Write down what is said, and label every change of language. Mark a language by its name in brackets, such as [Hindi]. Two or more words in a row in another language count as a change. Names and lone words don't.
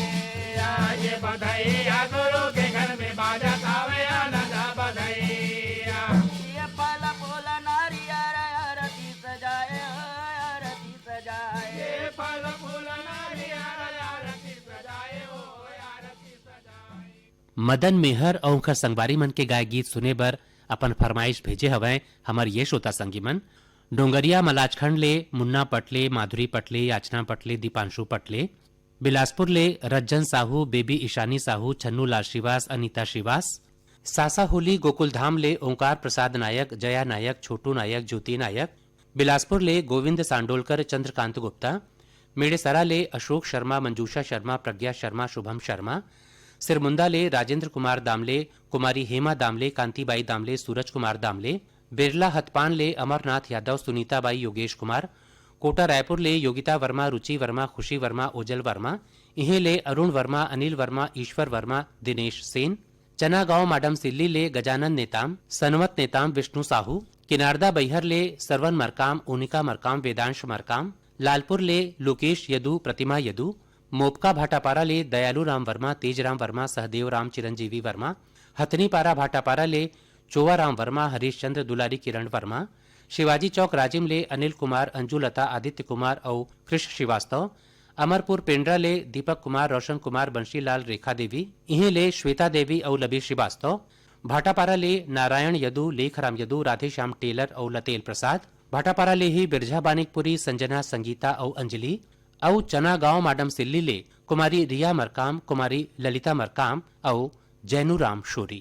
[Chhattisgarhi] ये बधाई आ गुरु के घर में बाजा खावे आनंद बधाई ये फल फूल नारियल आरती सजाए आरती सजाए ये फल फूल नारियल आरती सजाए हो आरती सजाए मदन मेहर और उनकर संगवारी मन के गाय गीत सुने बर अपन फरमाइश भेजे हवै हमर ये श्रोता संगी मन डोंगरिया मलाजखंड ले मुन्ना पटले माधुरी पटले याचना पटले दीपांशु पटले बिलासपुर ले रज्जन साहू बेबी ईशानी साहू छन्नू लाल श्रीवास अनीता श्रीवास सासा होली गोकुल धाम ले ओंकार प्रसाद नायक जया नायक छोटू नायक ज्योति नायक बिलासपुर ले गोविंद सांडोलकर चंद्रकांत गुप्ता मेड़ेसरा ले अशोक शर्मा मंजूषा शर्मा प्रज्ञा शर्मा शुभम शर्मा सिरमुंदा ले राजेंद्र कुमार दामले कुमारी हेमा दामले कांतिबाई दामले सूरज कुमार दामले बिरला हथपान ले अमरनाथ यादव सुनीताबाई योगेश कुमार कोटा रायपुर ले योगिता वर्मा रुचि वर्मा खुशी वर्मा ओजल वर्मा इहे ले अरुण वर्मा अनिल वर्मा ईश्वर वर्मा दिनेश सेन चना गांव माडम सिल्ली ले गजानन नेताम सनवत नेताम विष्णु साहू किनारदा बैहर ले सरवन मरकाम ओनिका मरकाम वेदांश मरकाम लालपुर ले लोकेश यदु प्रतिमा यदु मोपका भाटापारा ले दयालु राम वर्मा तेजराम वर्मा सहदेव राम चिरंजीवी वर्मा हथनीपारा भाटापारा ले चोवाराम वर्मा हरीश चंद्र दुलारी किरण वर्मा शिवाजी चौक राजिम ले अनिल कुमार अंजुलता आदित्य कुमार और कृष्ण श्रीवास्तव अमरपुर पेंड्रा ले दीपक कुमार रोशन कुमार बंशीलाल रेखा देवी इहे ले श्वेता देवी और लबी श्रीवास्तव भाटापारा ले नारायण यदु लेखराम यदु राधेश्याम टेलर और लतेल प्रसाद भाटापारा ले ही बिरझा बानिकपुरी संजना संगीता और अंजलि और चना गांव माडम सिल्ली ले कुमारी रिया मरकाम कुमारी ललिता मरकाम और जैनुराम शोरी